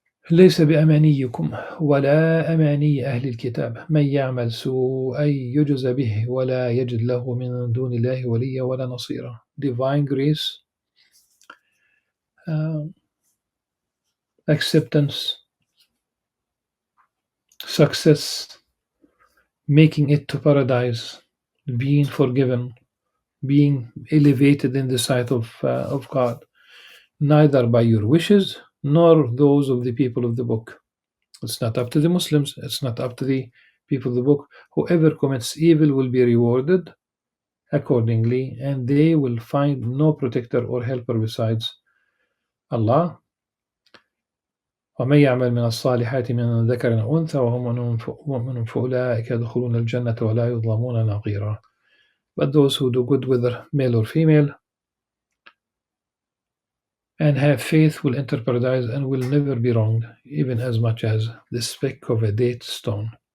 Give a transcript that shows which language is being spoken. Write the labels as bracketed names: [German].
[Arabic] ليس بأمانيكم ولا أماني أهل الكتاب من يعمل سوءا يجز به ولا يجد له من دون الله وليا ولا نصيرا. [English] Divine grace, uh, acceptance, success, making it to paradise, being forgiven, being elevated in the sight of God, neither by your wishes nor those of the people of the book. It's not up to the Muslims, it's not up to the people of the book. Whoever commits evil will be rewarded accordingly, and they will find no protector or helper besides Allah. [Arabic] ومن يعمل من الصالحات من ذكر أو أنثى وهم مؤمن فأولئك يدخلون الجنة ولا يظلمون نقيرا. [English] But those who do good, whether male or female, and have faith will enter paradise and will never be wronged, even as much as the speck of a date stone.